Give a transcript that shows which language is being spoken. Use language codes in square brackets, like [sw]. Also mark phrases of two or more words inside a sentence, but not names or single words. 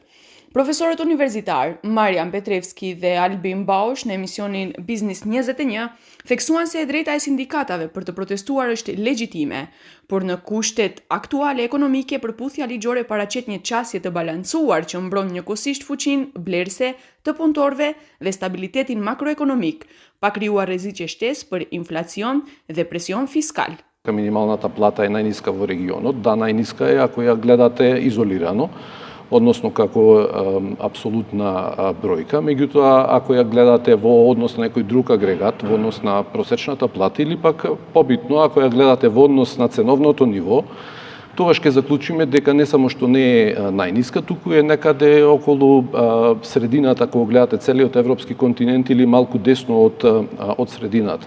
[sq] Profesorët universitar Marian Petrevski dhe Albin Bausch në emisionin Biznis 21 theksuan se e drejta e sindikatave për të protestuar është legjitime, por në kushtet aktuale ekonomike përputhja ligjore paraqet një qasje të balancuar që mbron njëkohësisht fuqinë blerëse të punëtorëve dhe stabilitetin makroekonomik, pa krijuar rreziqe shtesë për inflacion dhe presion fiskal. [mk] Минималната плата е најниска во регионот, да, најниска е ако ја гледате изолирано, односно како апсолутна бројка, меѓутоа ако ја гледате во однос на некој друг агрегат, во однос на просечната плата или пак побитно ако ја гледате во однос на ценовното ниво, тогаш ќе заклучиме дека не само што не е најниска, туку е некаде околу средината, кога гледате целиот европски континент или малку десно од средината.